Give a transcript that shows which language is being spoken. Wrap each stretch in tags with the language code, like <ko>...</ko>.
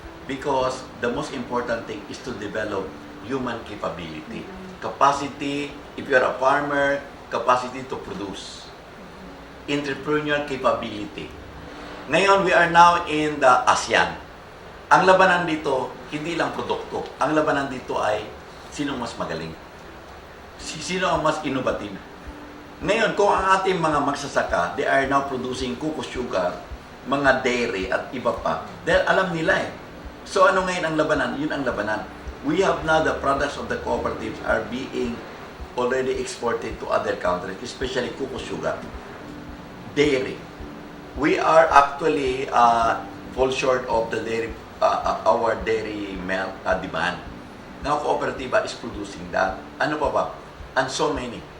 <en>Because the most important thing is to develop human capability. Capacity, if you are a farmer, capacity to produce. Entrepreneurial capability.</en> <tl>Ngayon,</tl> <en>we are now in the ASEAN.</en> <tl>Ang labanan dito, hindi lang produkto. Ang labanan dito ay sino mas magaling. Sino ang mas</tl> <en>innovative.</en> <tl>Ngayon, kung ang ating mga magsasaka,</tl> <en>they are now producing cocoa sugar,</en> <tl>mga dairy at iba pa. Dahil alam nila eh. So ano ngayon ang labanan? Yun ang labanan.</tl> <en>We have now the products of the cooperatives are being already exported to other countries, especially cocoa sugar, dairy. We are actually fall short of the dairy our dairy milk demand. Now, Kooperatiba is producing that.</en> <tl>Ano pa ba?</tl> <en>And so many.</en>